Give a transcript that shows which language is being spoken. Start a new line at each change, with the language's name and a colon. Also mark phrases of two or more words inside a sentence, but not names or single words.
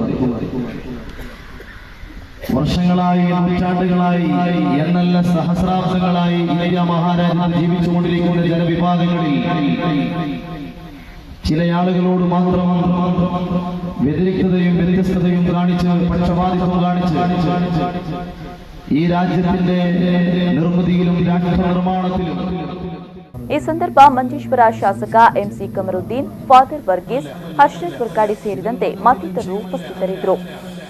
Malayalam: വർഷങ്ങളായി, നൂറ്റാണ്ടുകളായി, എന്നല്ല സഹസ്രാബ്ദങ്ങളായി ഇന്ത്യ മഹാരാജ്യത്ത് ജീവിച്ചുകൊണ്ടിരിക്കുന്ന ജനവിഭാഗങ്ങളിൽ ചില ആളുകളോട് മാത്രം വ്യതിരിക്തതയും വ്യത്യസ്തതയും കാണിച്ച്, പക്ഷപാതിത്വം കാണിച്ച് ഈ രാജ്യത്തിന്റെ നിർമ്മിതിയിലും രാഷ്ട്ര നിർമ്മാണത്തിലും
Kannada: ಈ ಸಂದರ್ಭ ಮಂಜೇಶ್ವರ ಶಾಸಕ ಎಂಸಿ ಕಮರುದ್ದೀನ್, ಫಾದರ್ ವರ್ಗೀಸ್, ಹರ್ಷದ್ ವರ್ಕಾಡಿ ಸೇರಿದಂತೆ ಮತ್ತಿತರರು ಉಪಸ್ಥಿತರಿದ್ದರು.